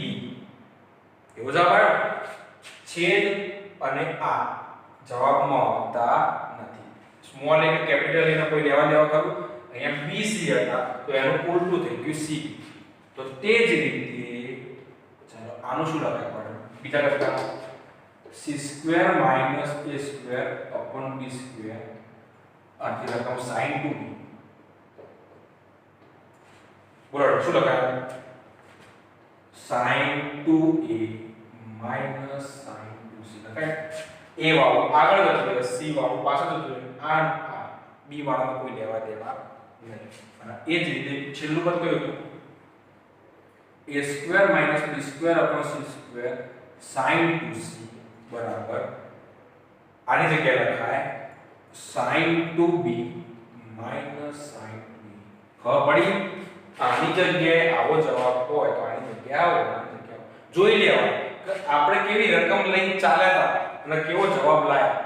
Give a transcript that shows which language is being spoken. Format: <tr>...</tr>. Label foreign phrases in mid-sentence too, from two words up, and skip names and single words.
<gu>એવો જવાબ આવ્યો. છેદ અને આ જવાબમાં આવતા નથી. સ્મોલ એ કે કેપિટલ એને કોઈ લેવા દેવા કરું. અહીંયા BC હતા તો એનું ઉલટું થઈ ગયું CB. તો તે જ રીતે ચાલો આનું શું લખાય પડે? બીજા લખતા</gu> <en>c square minus a square upon b square</en> <gu>આથી રકમ</gu> <en>sin 2b.</en> <gu>બોલો શું લખાય?</gu> <en>sin 2a minus sin 2c લખાય.</en> <gu>a વાળું આગળ જતું રહે, c વાળું પાછળ જતું રહે, આ b વાળાને કોઈ લેવા દેવા નહીં. અને એ જ રીતે છેલ્લું પદ કયું હતું?</gu> <en>a square minus b square upon c square sin 2c</en> <gu>બરાબર આની જગ્યાએ લખાય</gu> <en>sin 2b minus sin 2b.</en> <gu>ખબર પડી? આની જગ્યાએ આવો જવાબ હોય તો આની જગ્યાએ આવો, આની જગ્યાએ જોઈ લેવા કે આપણે કેવી રકમ લઈને ચાલ્યા હતા અને કેવો જવાબ લાયા.</gu>